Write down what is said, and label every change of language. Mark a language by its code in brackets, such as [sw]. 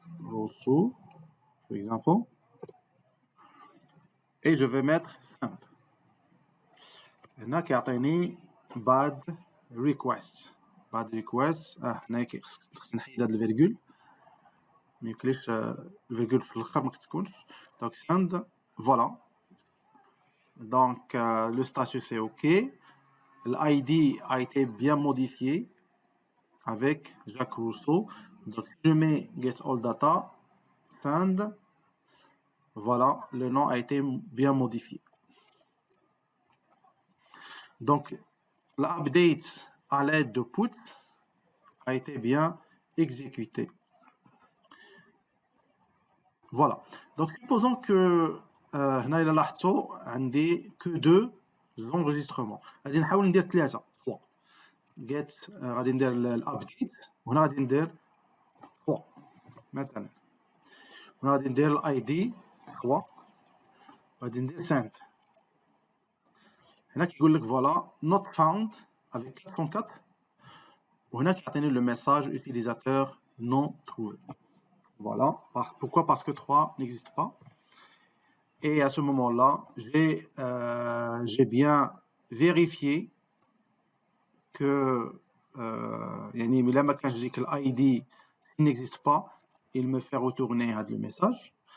[fr] Rosso, par exemple. Et je vais mettre send. [ar] هنا كيعطيني [fr] bad request. [en] bad request. [ar] هنا خصني نحيد هاد الفيرغول. ما يمكنليش الفيرغول في الاخر ما كتكونش. [fr] Donc send, voilà. Donc le statut c'est OK. L'ID a été bien modifié avec Jacques Rousseau. Donc si je mets get all data, send, voilà, le nom a été bien modifié. Donc l'update à l'aide de put a été bien exécuté. Voilà. Donc supposons que [ar] هنا إلا لاحظتوا عندي [fr] que 2 enregistrements. [ar] غادي نحاول ندير [fr] 3 fois. [ar] get غادي ندير الابديت وهنا غادي ندير [fr] fois [ar] مثلا. هنا غادي ندير الاي دي 3 غادي ندير send. هنا كيقول لك فوالا [en] not found [ar] avec 404 وهنا كيعطيني [fr] le message utilisateur non trouvé. Voilà. Pourquoi? Parce que 3 n'existe pas. Et à ce moment-là, j'ai bien vérifié que [ar] يعني ملي ما كانش ديك الاي دي [fr] n'existe pas, il me fait retourner le message.